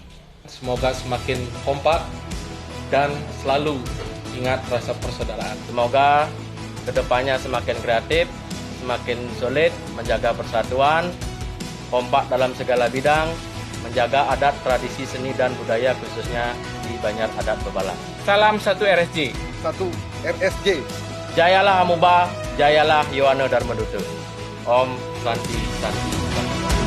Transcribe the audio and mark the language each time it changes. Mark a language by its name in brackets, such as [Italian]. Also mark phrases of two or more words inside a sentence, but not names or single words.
[Indonesian] Semoga semakin kompak dan selalu ingat rasa persaudaraan. Semoga kedepannya semakin kreatif, semakin solid, menjaga persatuan, kompak dalam segala bidang, menjaga adat, tradisi, seni, dan budaya khususnya di Banjar Adat Bebalang. Salam satu RSJ. Satu RSJ. Jayalah Amuba, jayalah Yohane Dharma Duta. [Sanskrit] Om Santi Santi Santi.